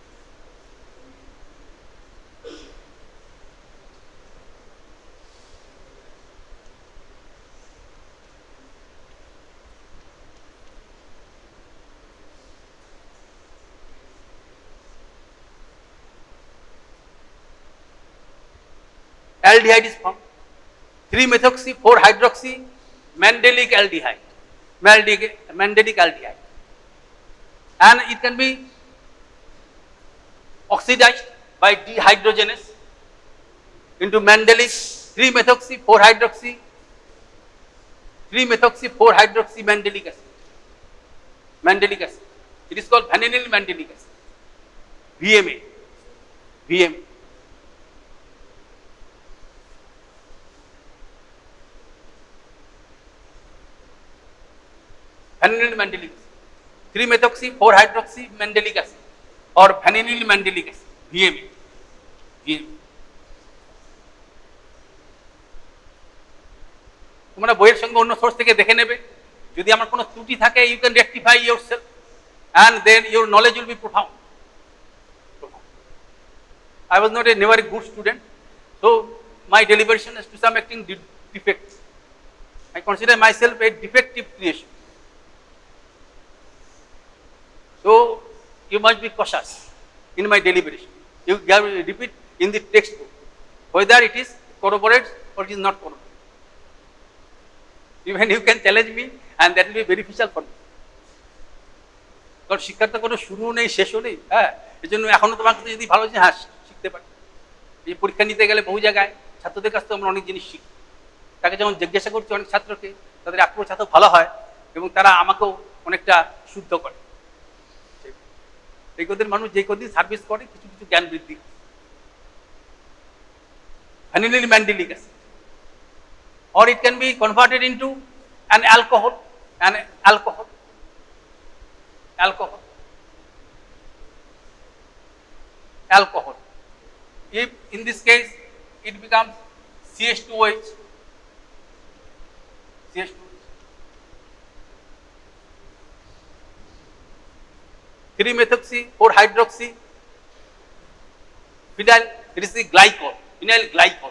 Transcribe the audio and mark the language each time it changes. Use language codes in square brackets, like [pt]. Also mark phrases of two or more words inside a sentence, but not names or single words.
[en] Aldehyde is formed. 3-methoxy 4-hydroxy mandelic aldehyde. and it can be oxidized by dehydrogenase into mandelic 3-methoxy 4-hydroxy 3-methoxy 4-hydroxy mandelic acid. Mandelic acid. It is called vanillin mandelic acid. VMA. VMA. Vanillin mandelic acid. 3-methoxy 4-hydroxy mandelic acid or vanillin mandelic acid. [bn] VMA. VMA. তোমরা বইয়ের সঙ্গে অন্য সোর্স থেকে দেখে নেবে, যদি আমার কোনো ত্রুটি থাকে [en] you can rectify yourself and then your knowledge will be profound. I was not a never a good student, so my deliberation is to some extent defect. I consider myself a defective creation. So you must be cautious in my deliberation. You repeat in the textbook whether it is corroborated or it is not corroborated. Even you can challenge me and that will be beneficial for me. [bn] কারণ শিক্ষার তো কোনো শুরু নেই শেষও নেই, হ্যাঁ, এই জন্য এখনো তোমার কাছে যদি ভালো হ্যাঁ শিখতে পারি। এই পরীক্ষা নিতে গেলে বহু জায়গায় ছাত্রদের কাছ থেকে আমরা অনেক জিনিস শিখি। তাকে যেমন জিজ্ঞাসা করছি অনেক ছাত্রকে, তাদের অ্যাপ্রোচ এত ভালো হয় এবং তারা আমাকেও অনেকটা শুদ্ধ করে। এই কদিন মানুষ যে কদিন সার্ভিস করে কিছু কিছু জ্ঞান বৃদ্ধি। [en] vanillin mandelic acid, or it can be converted into an alcohol, alcohol. If in this case it becomes CH2OH, 3-methoxy 4-hydroxy phenyl, it is the glycol, phenyl glycol.